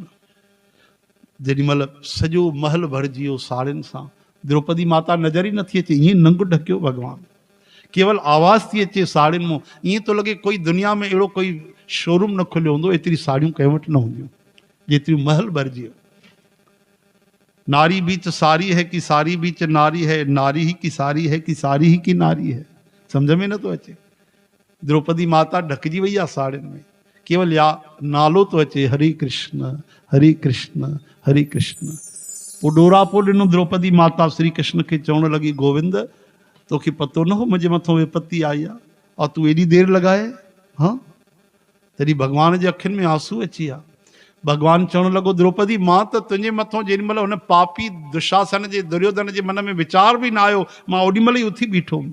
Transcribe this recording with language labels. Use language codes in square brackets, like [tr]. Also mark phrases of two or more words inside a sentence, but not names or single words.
[sd] जेॾीमहिल सॼो महल भरिजी वियो साड़ियुनि सां, द्रौपदी माता नज़र ई नथी अचे, ईअं नंग ढकियो भॻवानु, केवल आवाज़ थी अचे साड़ियुनि मां, ईअं थो लॻे कोई दुनिया में अहिड़ो कोई शोरूम न खुलियो हूंदो, एतिरी साड़ियूं कंहिं वटि न हूंदियूं जेतिरियूं महल भरिजी वियो। [hi] नारी बीच सारी है कि सारी बीच नारी है, नारी ही की सारी है कि सारी ही की नारी है, [sd] सम्झ में नथो अचे। द्रौपदी माता ढकिजी वई आहे साड़ियुनि में, केवल या नालो तो अचे हरे कृष्ण हरे कृष्ण हरे कृष्ण। पोइ ॾोरापो ॾिनो द्रौपदी माता श्री कृष्ण खे, चवण लॻी गोविंद तोखे पतो न हो मुंहिंजे मथां विपत्ति आई आहे और तूं एॾी देरि लॻाए। हाँ, तॾहिं भॻवान जे अखियुनि में आंसू अची विया। भॻवानु चवणु लॻो द्रौपदी मां त तुंहिंजे मथां जेॾीमहिल हुन पापी दुशासन जे दुर्योधन जे मन में वीचार बि न आयो, मां ओॾीमहिल ई उथी बीठो हुउमि।